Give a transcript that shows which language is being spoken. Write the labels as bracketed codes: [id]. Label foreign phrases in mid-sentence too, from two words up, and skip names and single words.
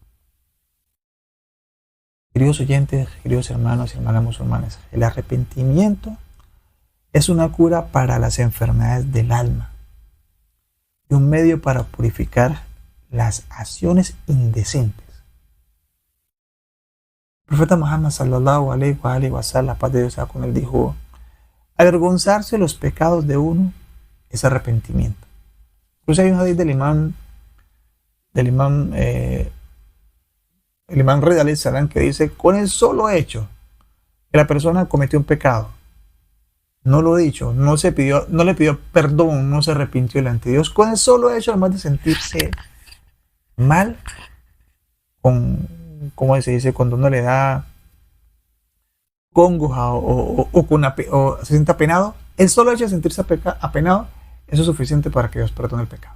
[es] Queridos oyentes, queridos hermanos y hermanas musulmanes, el arrepentimiento es una cura para las enfermedades del alma y un medio para purificar las acciones indecentes. El profeta Muhammad [ar] صلى الله عليه وسلم, [es] la paz de Dios sea con él, dijo: avergonzarse de los pecados de uno es arrepentimiento. Incluso hay un hadith del imán Rida [ar] عليه السلام, [es] que dice: con el solo hecho que la persona cometió un pecado, no lo dicho, no le pidió perdón, no se arrepintió delante de Dios, con el solo hecho, además de sentirse mal, como se dice, cuando uno le da congoja o se siente apenado, el solo hecho de sentirse apenado, eso es suficiente para que Dios perdone el pecado.